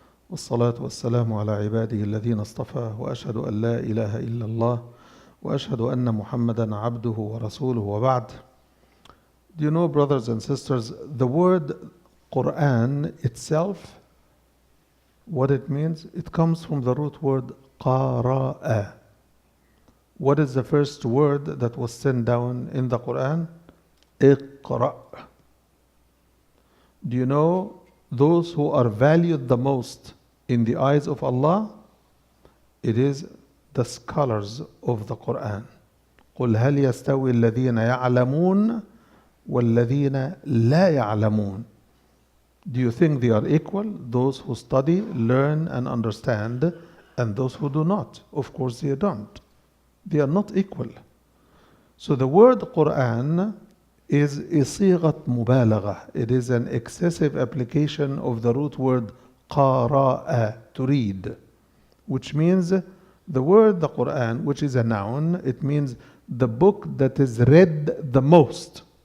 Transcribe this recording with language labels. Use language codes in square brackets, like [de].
[ar] والصلاة والسلام على عباده الذين اصطفى وأشهد أن لا إله إلا الله وأشهد أن محمدا عبده ورسوله وبعد. [en] Do you know, brothers and sisters, the word Quran itself, what it means? It comes from the root word qara'a. What is the first word that was sent down in the Quran? Iqra. Do you know those who are valued the most in the eyes of Allah? It is the scholars of the Quran. [ar] قل هل يستوي الذين يعلمون والذين لا يعلمون. [en] Do you think they are equal? Those who study, learn and understand, and those who do not? Of course they don't. They are not equal. So the word Quran is a صيغة مبالغة. It is an excessive application of the root word قراءة, to read, which means the word the Quran, which is a noun, it means the book that is read the most.